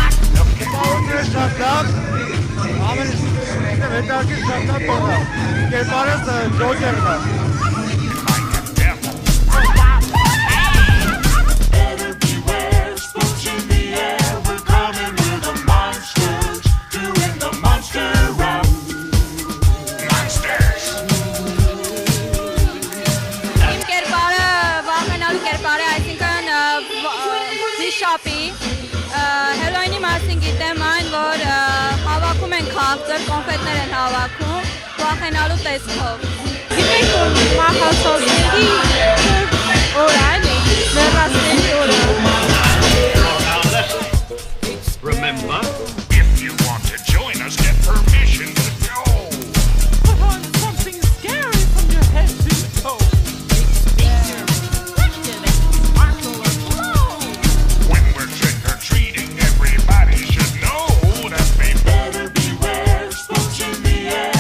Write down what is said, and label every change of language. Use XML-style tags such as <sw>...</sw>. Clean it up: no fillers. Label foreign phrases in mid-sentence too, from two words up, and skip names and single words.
<en>Better beware, spooks in the air. We're coming with the monsters, doing the monster rap. Monsters!</en> <hy>Իմ կերպարը վախենալու կերպար է, այսինքն վիշապի, հելոյնի մասին գիտեմ այն, որ հավաքում են քաղցր, կոնֆետներ են հավաքում, վախենալու տեսքով։ Գիտեք, որ մահացածների օր այն, մեռածների օրը։</hy> <en>Now listen, remember, if you want to join us, get permission to go. Put on something scary from your head to toe. When we're trick-or-treating, everybody should know that they better beware, spooks in the air.</en>